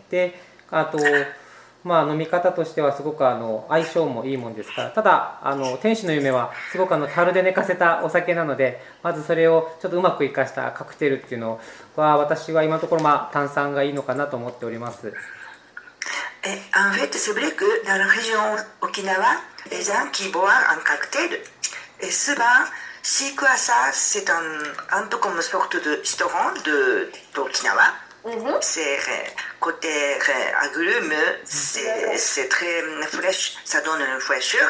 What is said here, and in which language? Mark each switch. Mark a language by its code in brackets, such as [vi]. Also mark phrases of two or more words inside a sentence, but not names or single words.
[ja] であと飲み方としてはすごく相性もいいもんですから、ただ天使の夢はすごく樽で寝かせたお酒なので、まずそれをちょっとうまく生かしたカクテルっていうのは私は今のところ炭酸がいいのかなと思っております。 [fr] En fait, c'est vrai que dans la région Okinawa, les gens qui boivent un cocktail, et souvent, Shikuasa, c'est un peu comme une sorte de restaurant d'Okinawa. C'est côté agrumes, c'est très fraîche, ça donne une fraîcheur.